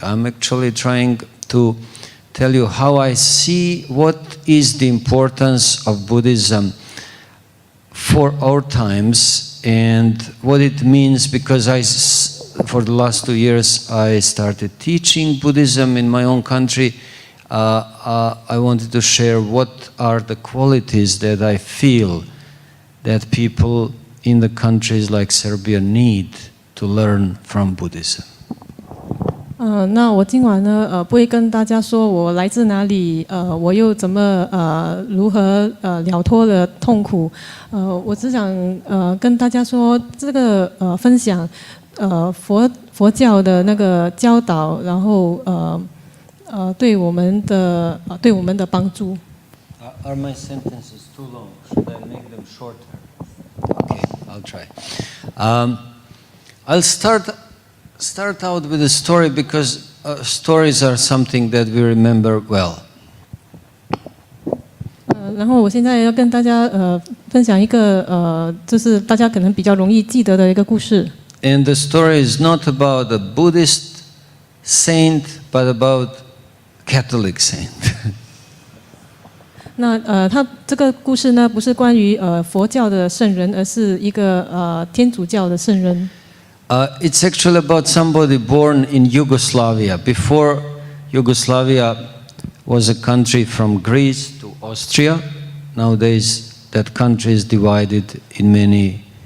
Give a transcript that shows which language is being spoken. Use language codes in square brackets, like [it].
[en] I'm actually trying to tell you how I see what is the importance of Buddhism for our times and what it means, because for the last 2 years I started teaching Buddhism in my own country. I wanted to share what are the qualities that I feel that people in the countries like Serbia need to learn from Buddhism. [zh] 那我今晚呢，不会跟大家说我来自哪里，我又怎么如何了脱了痛苦，我只想跟大家说这个分享佛教的那个教导，然后对我们的帮助。 [en] Are my sentences too long? Should I make them shorter? Okay, I'll try. I'll start out with a story because stories are something that we remember well. [zh] 然后我现在要跟大家分享一个就是大家可能比较容易记得的一个故事。 [en] And the story is not about a Buddhist saint, but about Catholic saint. [zh] 那他这个故事呢，不是关于佛教的圣人，而是一个天主教的圣人。 [en] It's actually about somebody born in Yugoslavia. Before Yugoslavia was a country from Greece to Austria. Nowadays that country is divided in many